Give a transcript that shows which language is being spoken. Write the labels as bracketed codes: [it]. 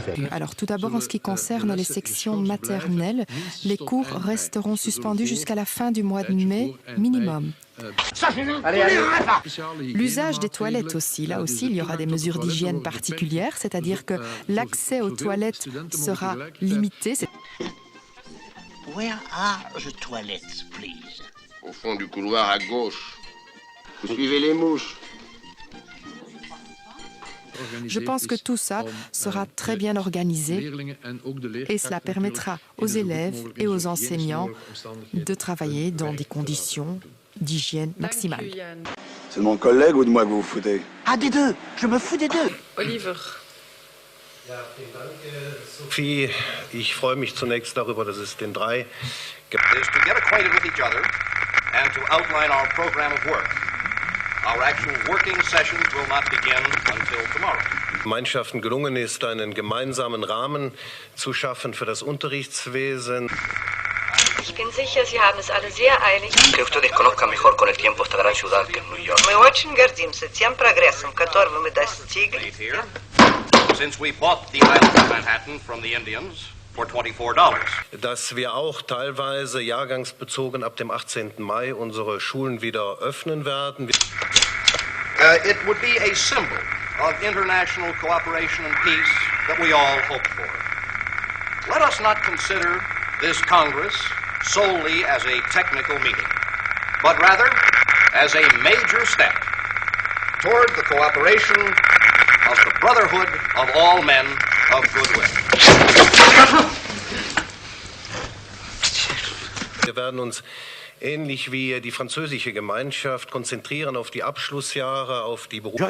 [fr] Alors tout d'abord, en ce qui concerne les sections maternelles, les cours resteront suspendus jusqu'à la fin du mois de mai minimum. L'usage des toilettes aussi, là aussi, il y aura des mesures d'hygiène particulières, c'est-à-dire que l'accès aux toilettes sera limité. [en] Where are the toilets, please? [fr] Au fond du couloir à gauche. Vous suivez les mouches. Je pense que tout ça sera très bien organisé et cela permettra aux élèves et aux enseignants de travailler dans des conditions d'hygiène maximale. C'est de mon collègue ou de moi que vous vous foutez? Ah, des deux. Je me fous des deux. Oliver. [de] Sophie, ich freue mich zunächst darüber, dass es den drei... [en] ...is to get acquainted with each other and to outline our program of work. Our actual working sessions will not begin until tomorrow. [de] Gemeinschaften gelungen ist, einen gemeinsamen Rahmen zu schaffen für das Unterrichtswesen. Ich bin sicher, Sie haben es alle sehr eilig. [es] Que ustedes conozcan mejor con el tiempo esta gran ciudad que es New York. [ru] Мы очень гордимся тем прогрессом, которого мы достигли. [en] Since we bought the island of Manhattan from the Indians for $24. [de] Dass wir auch teilweise jahrgangsbezogen ab dem 18. Mai unsere Schulen wieder öffnen werden. [en] It would be a symbol of international cooperation and peace that we all hope for. Let us not consider this Congress solely as a technical meeting, but rather as a major step toward the cooperation of the brotherhood of all men of goodwill. [de] Wir werden uns ähnlich wie die französische Gemeinschaft konzentrieren auf die Abschlussjahre, auf die Berufsschule.